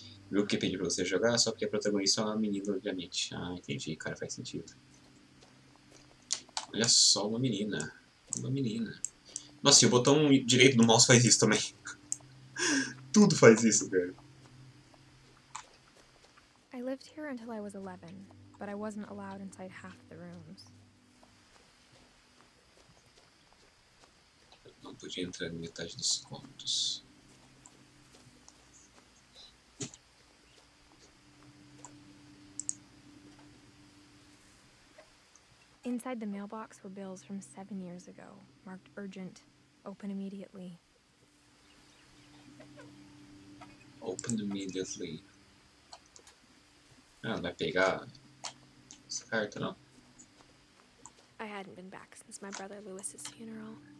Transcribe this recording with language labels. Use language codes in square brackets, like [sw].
[pt] Viu o que pedi pra você jogar? Só porque a protagonista é uma menina, obviamente. Ah, entendi, cara, faz sentido. Olha só, uma menina. Uma menina. Nossa, e o botão direito do mouse faz isso também. Tudo faz isso, cara. [en] I lived here until I was 11, but I wasn't allowed inside half the rooms. [pt] Eu não podia entrar em metade dos cômodos. [en] Inside the mailbox were bills from 7 years ago, marked urgent, open immediately. Open immediately. [pt] Ah, não vai pegar essa carta, não? [en] I hadn't been back since my brother Lewis's funeral.